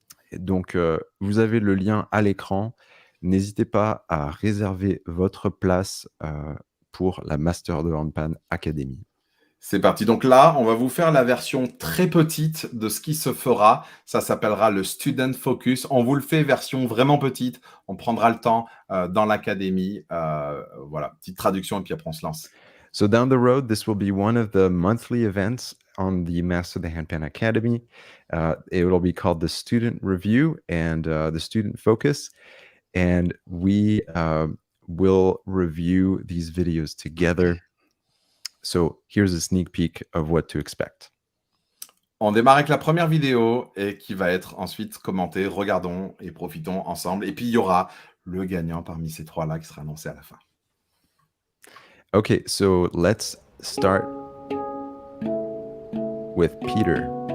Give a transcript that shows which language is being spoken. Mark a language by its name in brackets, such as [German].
[French] Et donc, vous avez le lien à l'écran. N'hésitez pas à réserver votre place pour la Master The Handpan Academy. C'est parti. Donc là, on va vous faire la version très petite de ce qui se fera. Ça s'appellera le Student Focus. On vous le fait version vraiment petite. On prendra le temps dans l'académie. Voilà, petite traduction et puis après on se lance. [English] So down the road, this will be one of the monthly events on the Master The Handpan Academy. It will be called the Student Review and the Student Focus. And we will review these videos together. So here's a sneak peek of what to expect. [French] On démarre avec la première vidéo et qui va être ensuite commentée. Regardons et profitons ensemble. Et puis, il y aura le gagnant parmi ces trois-là qui sera annoncé à la fin. [English] Okay, so let's start with Peter.